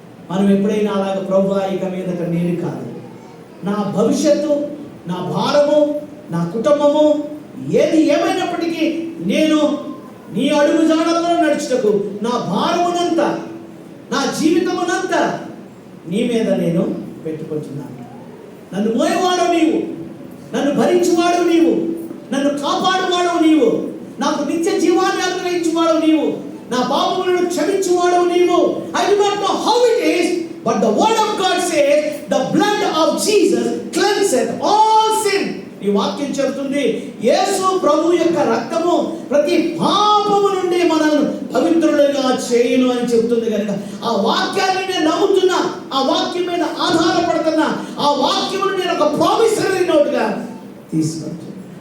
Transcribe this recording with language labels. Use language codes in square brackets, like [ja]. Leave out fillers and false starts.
[te] మనం ఎప్పుడైనా అలాగ ప్రభువా ఇక మీదట నేను కాదు, నా భవిష్యత్తు, నా భారము, నా కుటుంబము ఏది ఏమైనప్పటికీ నేను నీ అడుగు జాడల్లో నడుచుటకు నా భారమునంతా, నా జీవితమునంతా నీ మీద నేను పెట్టుకుంటున్నాను. నన్ను మోయవాడు నీవు, నన్ను భరించువాడు నీవు, నన్ను కాపాడువాడు నీవు, నాకు నిత్య జీవాన్ని అనుగ్రహించువాడు నీవు, నా పాపములను క్షమించువాడు నీవు. [en] I do not know how it is, but the word of God says the blood of Jesus cleanseth all sin. [te] ఈ వాక్యం చెబుతుంది యేసు ప్రభు యొక్క రక్తము ప్రతి పాపము నుండి మనల్ని పవిత్రులుగా చేయును అని చెబుతుంది. కనుక ఆ వాక్యాన్ని నేను నమ్ముతున్నా, ఆ వాక్యం మీద ఆధారపడుతున్నా, ఆ వాక్యమును నేను ఒక ప్రామిసరీ నోటుగా తీసుకుంటున్నా.